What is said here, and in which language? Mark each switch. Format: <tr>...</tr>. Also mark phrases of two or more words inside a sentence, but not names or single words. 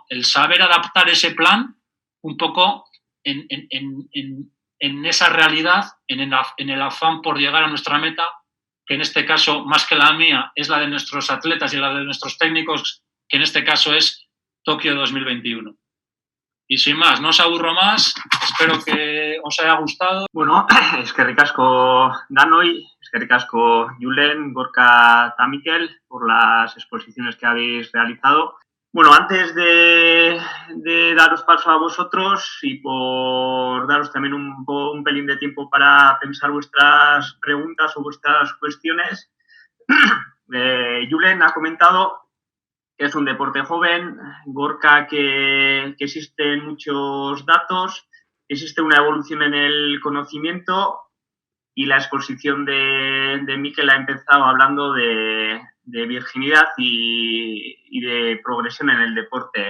<es>El saber adaptar ese plan un poco en esa realidad, en el afán por llegar a nuestra meta, que en este caso, más que la mía, es la de nuestros atletas y la de nuestros técnicos, que en este caso es Tokio 2021. Y sin más, no os aburro más, espero que os haya gustado. Bueno,</es> <eu>eskerrik asko Danoi, eskerrik asko</eu> <es>Julen, Gorka eta Mikel por las exposiciones que habéis realizado. Bueno, antes de daros paso a vosotros y por daros también un pelín de tiempo para pensar vuestras preguntas o vuestras cuestiones, Julen ha comentado que es un deporte joven, Gorka que existen muchos datos, existe una evolución en el conocimiento y la exposición de Mikel ha empezado hablando de virginidad y de progresión en el deporte.</es>